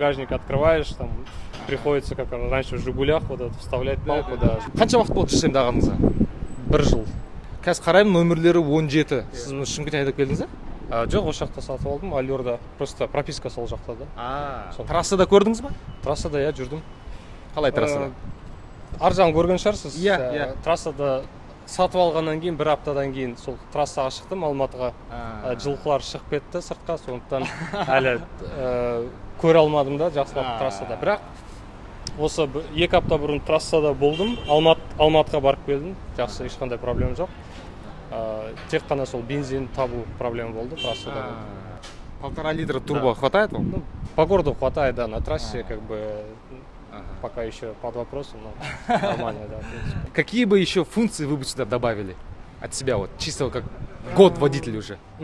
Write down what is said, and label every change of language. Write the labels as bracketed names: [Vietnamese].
[Russian] Багажник открываешь, там приходится, как раньше в «Жигулях», вот это вставлять палку, да. [Kazakh] Қанша уақыт болды жүземдағаныңызға? 1 жыл. Қазір қараймын, нөмірлері 17. Сіз Шымкент айдап келдіңіз ба? Жоқ, осы жақта сатып алдым, Алюрда. Просто прописка сол жақта да. Трассада көрдіңіз ба? Трассада иә жүрдім. Қалай трассада? Ар жағын көрген шығарсыз. Иә. Трассада сатып алғаннан кейін 1 аптадан кейін сол трассаға шықтым Алматыға. Жылқылар шығып кетті сыртқа, сондықтан әлі көре алмадым да жақсылап трассада. Бірақ осы 2 апта бұрын трассада болдым, Алматыға барып келдім. Жақсы, ешқандай проблема жоқ. Тек қана сол бензин табу проблема болды трассада. [Russian] 1,5 литра турбо хватает вам? Ну, по городу хватает, да, на трассе как бы пока еще под вопросом, но нормально, да, в принципе. Какие бы еще функции вы бы сюда добавили от себя, вот чисто как год водитель уже?